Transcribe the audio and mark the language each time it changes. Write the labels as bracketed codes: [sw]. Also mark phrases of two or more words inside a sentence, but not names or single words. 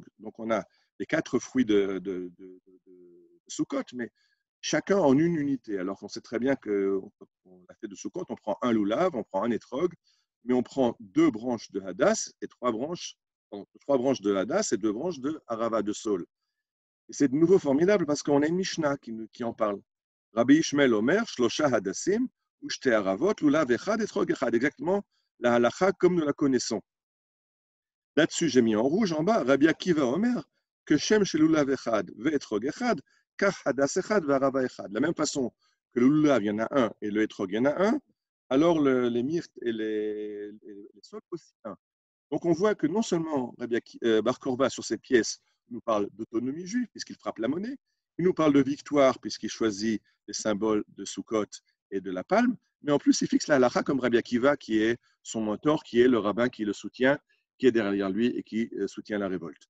[fr] Donc, on a les 4 fruits de Sukkot, mais chacun en une unité. Alors qu'on sait très bien qu'on a fait de Sukkot, on prend un loulav, on prend un étrog, mais on prend 2 branches de hadas et 3 branches de hadas et 2 branches de arava, de saule. Et c'est de nouveau formidable parce qu'on a une Mishnah qui en parle. [he] רבי ישמעאל אומר, שלושה הדסים, ושתי ערבות, לולב אחד, אתרוג אחד. [fr] Exactement la halakha comme nous la connaissons. Là-dessus, j'ai mis en rouge en bas, [he] רבי עקיבא אומר, כשם שלולב אחד, ואתרוג אחד, כך הדס אחד, וערבה אחד. [fr] De la même façon que le Lulav, il y en a un, et le Etrog, il y en a un, alors les myrtes et les sols aussi un. Donc on voit que non seulement Rabbi Bar Korba, sur ces pièces, nous parle d'autonomie juive, puisqu'il frappe la monnaie, il nous parle de victoire, puisqu'il choisit les symboles de Sukkot et de la palme, mais en plus, il fixe la halakha comme Rabbi Akiva, qui est son mentor, qui est le rabbin qui le soutient, qui est derrière lui et qui soutient la révolte.